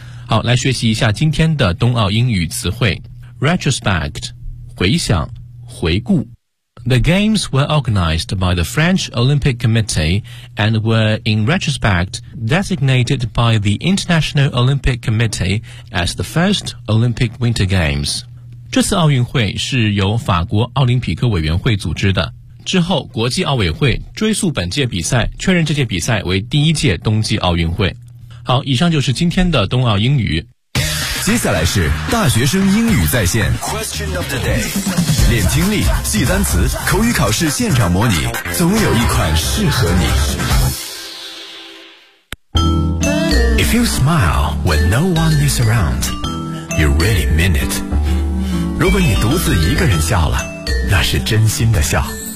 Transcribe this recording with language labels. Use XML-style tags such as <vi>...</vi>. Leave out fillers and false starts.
<zh>好，来学习一下今天的冬奥英语词汇。 Retrospect 回想回顾</zh> <en>The games were organized by the French Olympic Committee and were, in retrospect, designated by the International Olympic Committee as the first Olympic Winter Games.</en> <zh>这次奥运会是由法国奥林匹克委员会组织的。之后，国际奥委会追溯本届比赛，确认这届比赛为第一届冬季奥运会。好，以上就是今天的冬奥英语。接下来是大学生英语在线</zh> <en>Question of the day，</en> <zh>练听力，记单词，口语考试现场模拟，总有一款适合你。</zh> <en>If you smile when no one is around, you really mean it。</en> <zh>如果你独自一个人笑了，那是真心的笑。</zh>